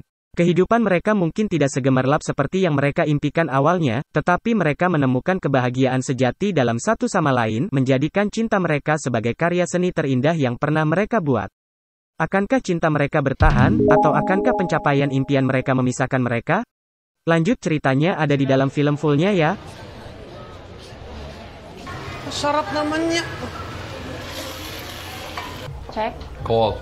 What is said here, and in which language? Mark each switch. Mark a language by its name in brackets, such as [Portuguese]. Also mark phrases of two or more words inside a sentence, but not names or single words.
[Indonesian] Kehidupan mereka mungkin tidak segemerlap seperti yang mereka impikan awalnya, tetapi mereka menemukan kebahagiaan sejati dalam satu sama lain, menjadikan cinta mereka sebagai karya seni terindah yang pernah mereka buat. Akankah cinta mereka bertahan, atau akankah pencapaian impian mereka memisahkan mereka? Lanjut ceritanya ada di dalam film fullnya ya. [Filipino] Sarap naman niya. Check. Call.